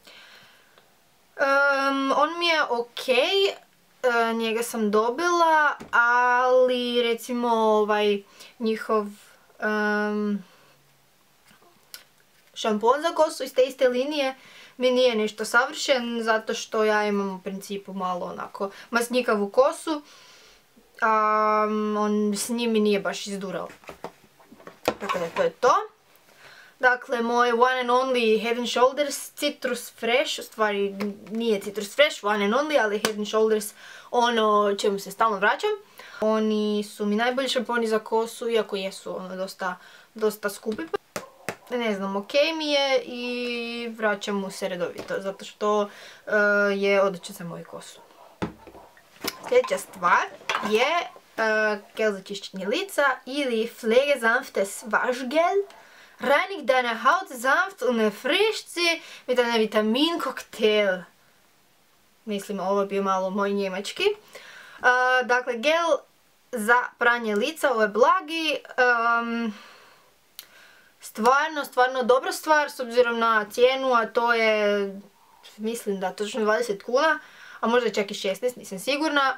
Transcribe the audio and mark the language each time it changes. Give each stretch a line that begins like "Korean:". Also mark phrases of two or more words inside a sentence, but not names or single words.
Croatian: On mi je ok, njega sam dobila, ali recimo ovaj njihov šampon za kosu iz te iste linije mi nije nešto savršen, zato što ja imam u principu malo onako masnjikavu kosu, on s njim mi nije baš izdurao. Tako da to je to. Dakle, moj One and Only Head and Shoulders Citrus Fresh, u stvari nije Citrus Fresh, One and Only, ali Head and Shoulders ono čemu se stalno vraćam. Oni su mi najbolji šamponi za kosu, iako jesu ono dosta skupi. Ne znam, ok mi je i vraćam mu se redovito, zato što je odličan za moju kosu. Sljedeća stvar je gel za čišćenje lica ili Pflegesanftes Waschgel.
German: Reinigt deine Haut sanft und erfrischt sie mit einem Vitamin-Cocktail.
Croatian: Mislim, ovo je bio malo moj njemački. Dakle, gel za pranje lica, ovo je blagi. Stvarno dobra stvar s obzirom na cijenu, a to je, mislim da točno 20 kuna, a možda čak i 16, nisam sigurna.